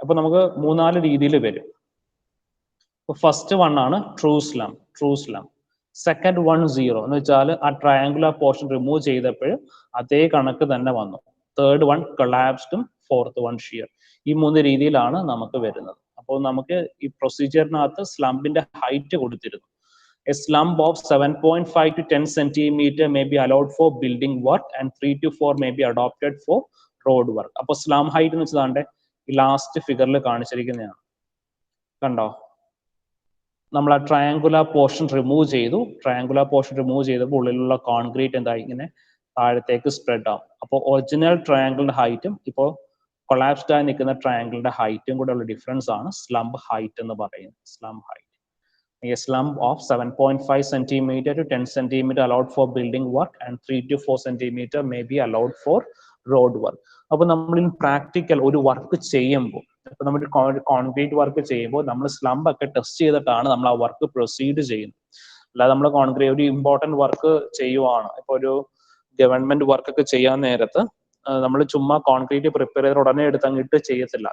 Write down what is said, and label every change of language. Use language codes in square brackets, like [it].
[ml] അപ്പൊ നമുക്ക് 3-4 രീതിയിൽ വരും. ഫസ്റ്റ് വൺ ആണ് ട്രൂ സ്ലംബ്. സെക്കൻഡ് 1-0 എന്ന് വെച്ചാൽ ആ ട്രയാങ്കുലർ പോർഷൻ റിമൂവ് ചെയ്തപ്പോഴും അതേ കണക്ക് തന്നെ വന്നു. Third one കൊളാപ്സ്ഡും, fourth one shear. ഈ 3 രീതിയിലാണ് നമുക്ക് വരുന്നത്. അപ്പോൾ നമുക്ക് ഈ പ്രൊസീജിയറിനകത്ത് സ്ലംബിന്റെ ഹൈറ്റ് കൊടുത്തിരുന്നു. [en] A slump of 7.5 to 10 centimeter may be allowed for building work and 3 to 4 may be adopted for road work. [ml] അപ്പോൾ സ്ലം ഹൈറ്റ് എന്ന് വെച്ചാൽ ഈ ലാസ്റ്റ് ഫിഗറിൽ കാണിച്ചിരിക്കുന്നതാണ്. കണ്ടോ? നമ്മൾ ആ ട്രയാങ്കുലർ പോർഷൻ റിമൂവ് ചെയ്തു. ട്രയാങ്കുലർ പോർഷൻ റിമൂവ് ചെയ്തപ്പോൾ ഉള്ളിലുള്ള കോൺക്രീറ്റ് എന്തായി? ഇങ്ങനെ താഴത്തേക്ക് സ്പ്രെഡ് ആവും. അപ്പോൾ ഒറിജിനൽ ട്രയാങ്കിളിന്റെ ഹൈറ്റും ഇപ്പോൾ കൊളാപ്സ്ഡ് ആയി നിൽക്കുന്ന ട്രയാങ്കിളിന്റെ ഹൈറ്റും കൂടെ ഉള്ള ഡിഫറൻസ് ആണ് സ്ലംബ് ഹൈറ്റ് എന്ന് പറയുന്നത്. Slump height. [en] A slump of 7.5 centimeter to 10 centimeter allowed for building work and 3 to 4 centimeter may be allowed for road work. [ml] അപ്പോൾ നമ്മൾ പ്രാക്ടിക്കൽ ഒരു വർക്ക് ചെയ്യുമ്പോൾ, ഇപ്പൊ നമ്മൾ കോൺക്രീറ്റ് വർക്ക് ചെയ്യുമ്പോൾ നമ്മൾ സ്ലംബ് ഒക്കെ ടെസ്റ്റ് ചെയ്തിട്ടാണ് നമ്മൾ ആ വർക്ക് പ്രൊസീഡ് ചെയ്യുന്നത്. അല്ലാതെ നമ്മൾ കോൺക്രീറ്റ് ഒരു ഇമ്പോർട്ടന്റ് വർക്ക് ചെയ്യുവാണ്, ഇപ്പൊ ഒരു ഗവൺമെന്റ് വർക്ക് ഒക്കെ ചെയ്യാൻ നേരത്ത് നമ്മൾ ചുമ്മാ കോൺക്രീറ്റ് പ്രിപ്പയർ ചെയ്ത് ഉടനെ എടുത്ത് അങ്ങിട്ട് ചെയ്യത്തില്ല.